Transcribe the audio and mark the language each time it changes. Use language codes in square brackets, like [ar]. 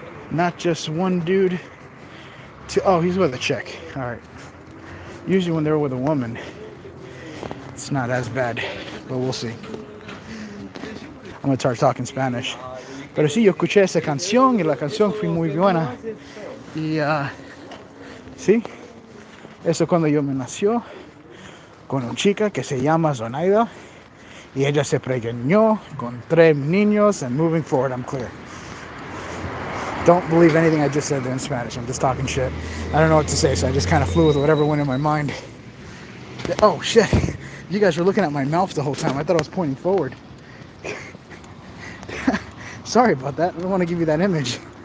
[en] Not just one dude. Oh, he's with a chick. All right. Usually when they're with a woman, it's not as bad, but we'll see. I'm gonna start talking Spanish. [es] Pero sí, yo escuché esa canción y la canción fue muy buena. Y sí, eso cuando yo me nació con una chica que se llama Zonaida, y ella se preñó con 3 niños, [en] and moving forward, I'm clear. Don't believe anything I just said there in Spanish. I'm just talking shit. I don't know what to say, so I just kind of flew with whatever went in my mind. Oh, shit. You guys were looking at my mouth the whole time. I thought I was pointing forward. Sorry about that. I don't want to give you that image.